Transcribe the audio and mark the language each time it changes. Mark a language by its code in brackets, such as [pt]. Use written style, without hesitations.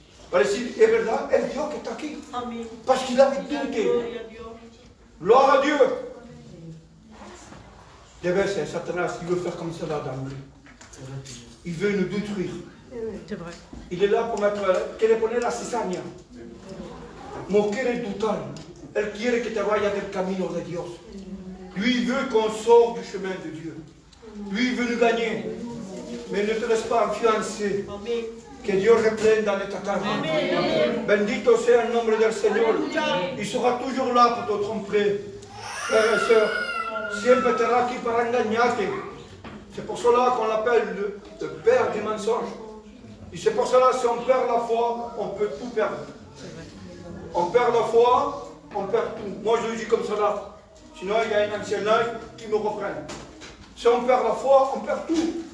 [fr] Parce que c'est vrai, el Dieu qui est ici. Parce qu'il avait douté. Gloire à Dieu. C'est Satanas qui veut faire comme cela dans nous. Il veut nous détruire. C'est vrai. Il est là pour mettre, [es] quiere poner la cizaña. No quiere doutar. Él quiere que te vayas del camino de Dios. [fr] Lui, il veut qu'on sorte du chemin de Dieu. Lui, il veut nous gagner. Mais ne te laisse pas influencer. Que Dieu reprenne dans ta carne. [es] Bendito sea el nombre del Señor. [fr] Il sera toujours là pour te tromper. Frères et sœurs, [es] siempre estará aquí para engañarte. [fr] C'est pour cela qu'on l'appelle le père du mensonge. Et c'est pour cela que si on perd la foi, on peut tout perdre. On perd la foi, on perd tout. Moi je le dis comme cela. Sinon il y a un ancien là qui me reprenne. Si on perd la foi, on perd tout.